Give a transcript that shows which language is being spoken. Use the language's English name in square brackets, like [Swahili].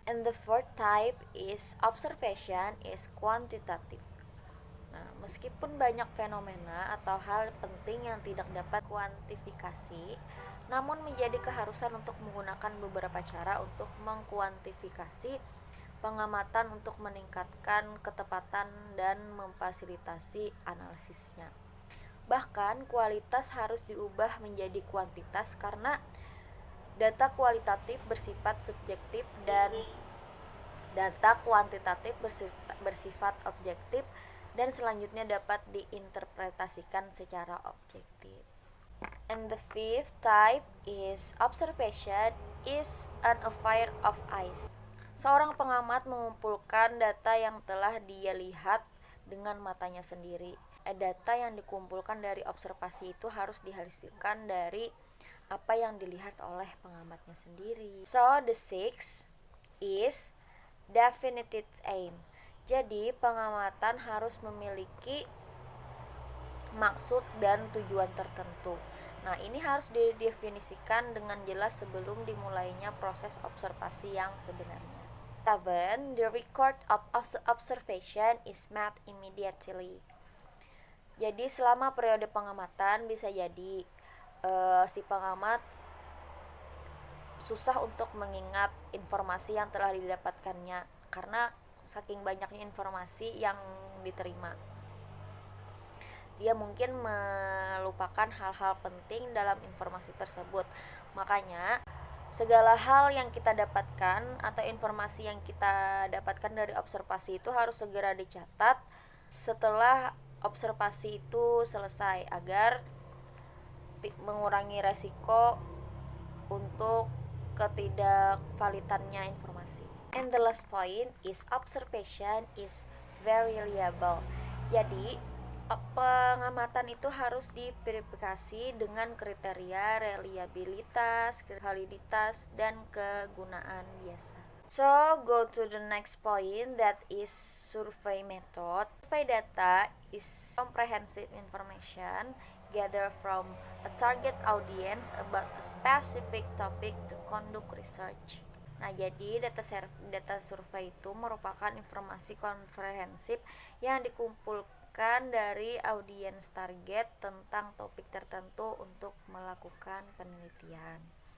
[English] And the fourth type is observation is quantitative. [Indonesian] Nah, meskipun banyak fenomena atau hal penting yang tidak dapat kuantifikasi, namun menjadi keharusan untuk menggunakan beberapa cara untuk mengkuantifikasi pengamatan untuk meningkatkan ketepatan dan memfasilitasi analisisnya. Bahkan kualitas harus diubah menjadi kuantitas karena data kualitatif bersifat subjektif dan data kuantitatif bersifat objektif dan selanjutnya dapat diinterpretasikan secara objektif. [English] And the fifth type is observation is an affair of eyes. [Indonesian] Seorang pengamat mengumpulkan data yang telah dia lihat dengan matanya sendiri. Data yang dikumpulkan dari observasi itu harus dihasilkan dari apa yang dilihat oleh pengamatnya sendiri. [English] So the sixth is definitive aim. [Indonesian] Jadi pengamatan harus memiliki maksud dan tujuan tertentu. Nah, ini harus didefinisikan dengan jelas sebelum dimulainya proses observasi yang sebenarnya. [English] 7. The record of observation is made immediately. [Indonesian] Jadi selama periode pengamatan bisa jadi si pengamat susah untuk mengingat informasi yang telah didapatkannya karena saking banyaknya informasi yang diterima. Dia mungkin melupakan hal-hal penting dalam informasi tersebut. Makanya segala hal yang kita dapatkan atau informasi yang kita dapatkan dari observasi itu harus segera dicatat setelah observasi itu selesai agar mengurangi resiko untuk ketidakvalidannya informasi. [English] And the last point is observation is very reliable. [Indonesian] Jadi pengamatan itu harus diverifikasi dengan kriteria reliabilitas, validitas, dan kegunaan biasa. [English] So, go to the next point, that is survey method. Survey data is comprehensive information gathered from a target audience about a specific topic to conduct research. [Indonesian] Nah, jadi data survei itu merupakan informasi komprehensif yang dikumpulkan dari audiens target tentang topik tertentu untuk melakukan penelitian.